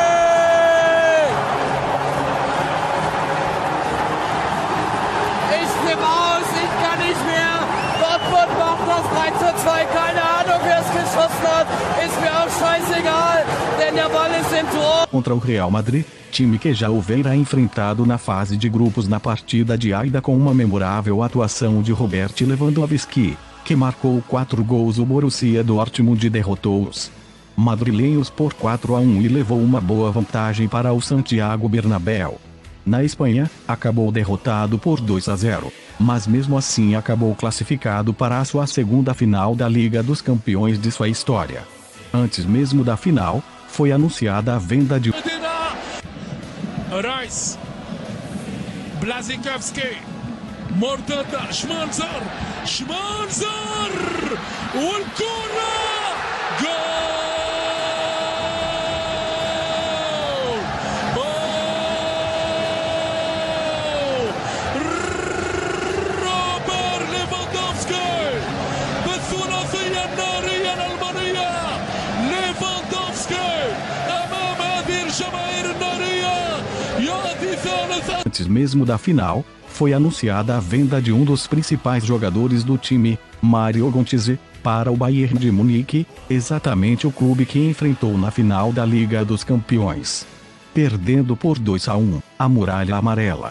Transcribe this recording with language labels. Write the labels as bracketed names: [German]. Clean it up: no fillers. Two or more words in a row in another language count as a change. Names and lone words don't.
[German] Ich flippe aus, ich kann nicht mehr, Dortmund macht das 3-2, keine Ahnung, wer es geschossen hat, ist mir auch scheißegal, denn der Ball ist im Tor. [Portuguese] Contra o Real Madrid, time que já houvera enfrentado na fase de grupos na partida de ida, com uma memorável atuação de Robert Lewandowski, que marcou 4 gols. O Borussia Dortmund derrotou os madrilenhos por 4-1 e levou uma boa vantagem para o Santiago Bernabéu. Na Espanha, acabou derrotado por 2-0, mas mesmo assim acabou classificado para a sua segunda final da Liga dos Campeões de sua história. Antes mesmo da final, foi anunciada a venda de Reis, Błaszczykowski, [Arabic] مرتدة شمانزر والكرة جول روبرت ليفاندوفسكي بالثلاثية النارية الألمانية. ليفاندوفسكي أمام هذه الجماهير النارية يأتي ثالثا. [Portuguese] Antes mesmo da final, foi anunciada a venda de um dos principais jogadores do time, Mario Götze, para o Bayern de Munique, exatamente o clube que enfrentou na final da Liga dos Campeões, perdendo por 2-1, a Muralha Amarela.